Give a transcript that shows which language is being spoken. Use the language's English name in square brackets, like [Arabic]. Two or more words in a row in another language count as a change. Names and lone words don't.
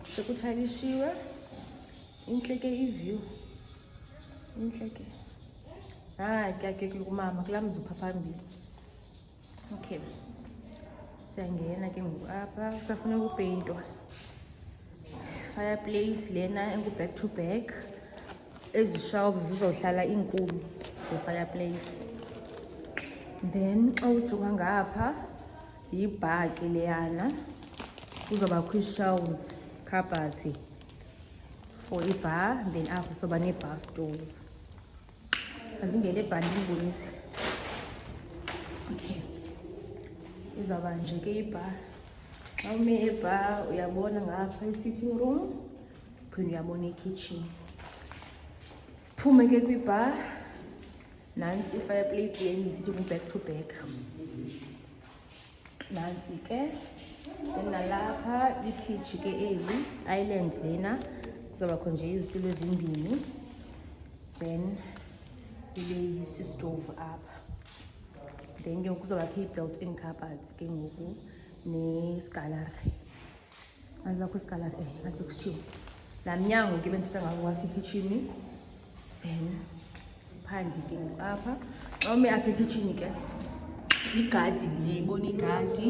[Xhosa] Sekutayishiwe. Inhle ke i-view. Inhle ke. Ke kumama kulaa mzi upha phambili. [English] Okay. [Xhosa] Siyangena ke ngoku apha kusafuneka upeyintwa. Fireplace lena engu- [English] back to back. [Xhosa] Ezi shelves zizohlala inkulu ze-fireplace. Then xa ujonga ngapha yibar ke leyana. Kuzobakho ii-shelves, [English] cupboards for [Xhosa] ibar, then apho soba nee-bar stools. Andingene ebhani ndibonise. Okay. Izawuba nje ke ibar. Xa ume ebar uyabona ngapha i-sitting room, phinde uyabona i-kitchen. Siphume ke kwibar. Nansi i-fireplace yenye sithi ku- [English] back to back. [Xhosa] Nansi ke. Then nalapha ikhitshi ke [English] eli island [Xhosa] lena kuzawubakho nje izitulo ezimbini. Then ile stove apha. Then ke kuzawubakho i-built-in cupboards ke ngoku ne-scullery. Azibakho i-scullery ngathi kushiwo. Laa mnyango ke bendithetha ngawo wasekitshini. Then phandle ke ngoku apha. Xa ume apha ekitshini ke igadi le ibona igadi.